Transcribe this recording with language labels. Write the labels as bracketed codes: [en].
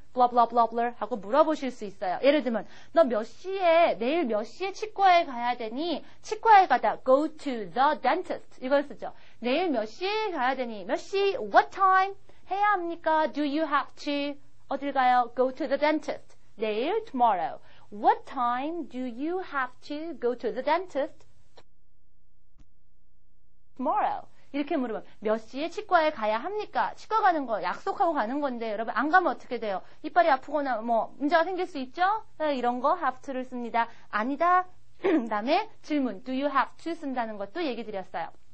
[ko] blah blah blah blah 하고 물어보실 수 있어요. 예를 들면 너 몇 시에 내일 몇 시에 치과에 가야 되니? 치과에 가다 [en] go to the dentist [ko] 이걸 쓰죠. 내일 몇 시에 가야 되니? 몇 시? [en] What time? [ko] 해야 합니까? [en] Do you have to? [ko] 어딜 가요? [en] Go to the dentist. [ko] 내일 tomorrow. [en] What time do you have to go to the dentist? Tomorrow. [ko] 이렇게 물으면 몇 시에 치과에 가야 합니까? 치과 가는 거 약속하고 가는 건데 여러분 안 가면 어떻게 돼요? 이빨이 아프거나 뭐 문제가 생길 수 있죠? 이런 거 have to를 씁니다. 아니다. 그다음에 질문 do you have to 쓴다는 것도 얘기 드렸어요.